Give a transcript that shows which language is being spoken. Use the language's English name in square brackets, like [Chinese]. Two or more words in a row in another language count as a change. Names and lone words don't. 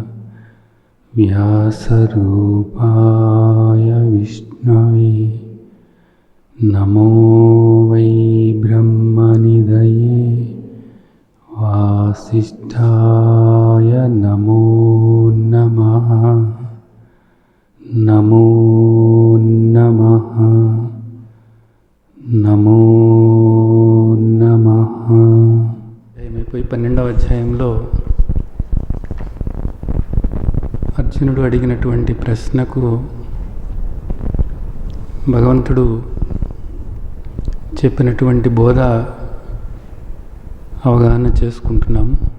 [Sanskrit] व्यासरूपाय विष्णवे नमो वै ब्रह्मनिधये वासिष्ठाय नमो नमः। नमो नमः नमो नमः। [Telugu] మీకు 12వ అధ్యాయంలో అర్జునుడు అడిగినటువంటి ప్రశ్నకు భగవంతుడు చెప్పినటువంటి బోధ అవగాహన చేసుకుంటున్నాము.